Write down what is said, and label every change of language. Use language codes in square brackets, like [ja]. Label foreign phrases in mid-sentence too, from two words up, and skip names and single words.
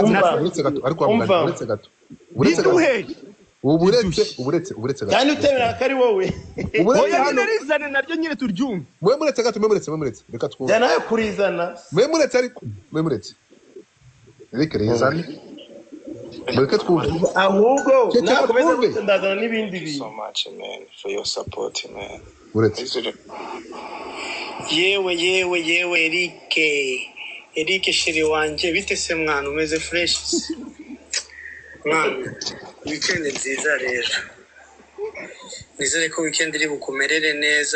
[rw] uretse gato ariko uretse gato uburetse gato kandi utemera ko ari wowe oya nirizane naryo nyine turyumva mwe muretse gato reka twumve jya nawe kurizana mwe muretse Eric rizane reka twumve ahubwo nakomeza gutandazana n'ibindi bintu [en] so much man for your support man [rw] uretse yewe Eric [sw] shiri wanje [rw] bite se [sw] mwana umeze fresh mwana [rw] weekend nziza rero nizere ko weekend iri bukumerere neza